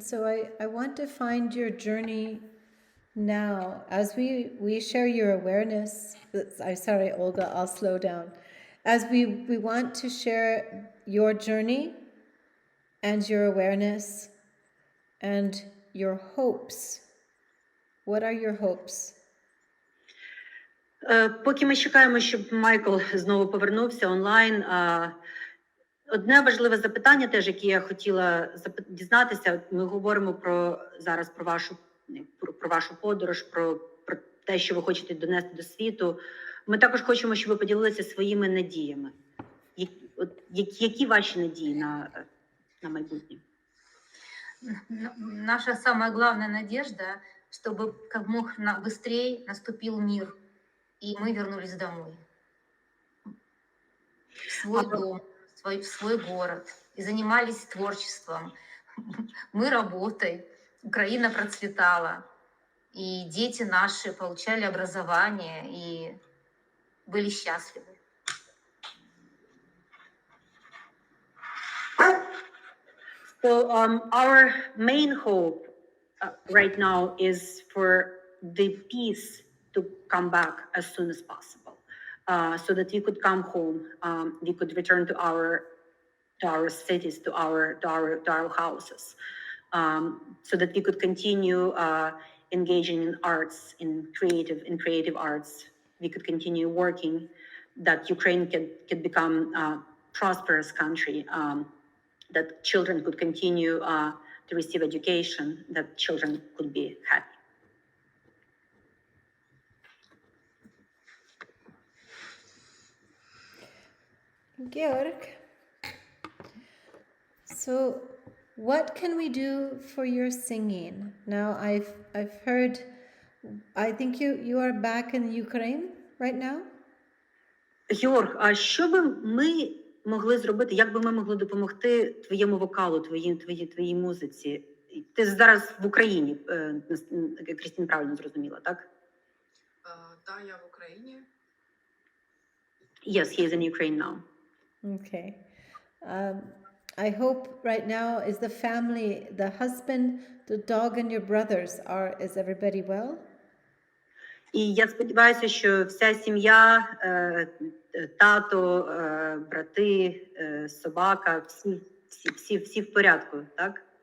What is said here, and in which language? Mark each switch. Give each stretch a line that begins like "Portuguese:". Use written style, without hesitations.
English: So I want to find your journey now as we share your awareness. I'm sorry, Olga, I'll slow down. As we want to share your journey and your awareness and your hopes. What are your hopes?
Ukrainian: Поки ми чекаємо, щоб Майкл знову повернувся онлайн, одне важливе запитання, теж яке я хотіла дізнатися. Ми говоримо зараз про вашу подорож, про те, що ви хочете донести до світу. Ми також хочемо, щоб ви поділилися своїми надіями. Які ваші надії на майбутнє?
Russian: Наша самая главная надежда, чтобы как можно быстрее наступил мир, и мы вернулись домой. В свой дом, в свой город. И занимались творчеством. Мы работой. Украина процветала. И дети наши получали образование и были счастливы.
English: So our main hope right now is for the peace to come back as soon as possible, so that we could come home, we could return to our cities, to our houses, so that we could continue engaging in arts, in creative arts. We could continue working, that Ukraine could become a prosperous country. That children could continue to receive education, that children could be happy. Georg, so what can we do for your singing? Now I've heard, I think you are back in Ukraine right now?
Ukrainian: Georg, а що би ми могли зробити, як би ми могли допомогти твоєму вокалу, твоїй музиці? Ти зараз в Україні, Крістін правильно зрозуміла, так? Да, я в Україні.
English: Yes, he is in Ukraine now. Okay. I hope right now is the family, the husband, the dog and your brothers, is everybody well?
Ukrainian: І я сподіваюся, що вся сім'я, тато, брати, собака, всі в порядку, так?